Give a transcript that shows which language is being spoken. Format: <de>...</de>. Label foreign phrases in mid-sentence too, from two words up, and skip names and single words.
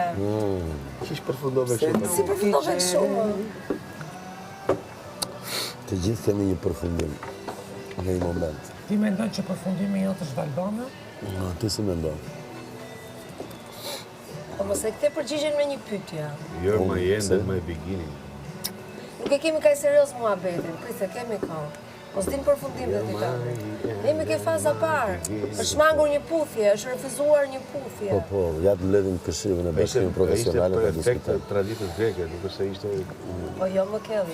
<sq>Qish përfundove kështu? Si përfundove kështu? Të gjithë kemi një përfundim në një moment. Ti mendon që përfundimi jot është Albana? Ti si mendon? Po mos e kthe përgjigjen me një pyetje.</sq> <en>You're my end and my beginning.</en> <sq>Nuk e kemi kaq serioz muhabetin, prit se kemi kohë. Mos din përfundim dhe ditave. Ne jemi ke faza parë. Është shmangur një puthje, është refuzuar një puthje. Po, ja të mbledhim këshillin e bashkimit profesionale Ishte të për efekt diskutojmë. traditës greke, nuk është se ishte... Po jo më kelli.</sq>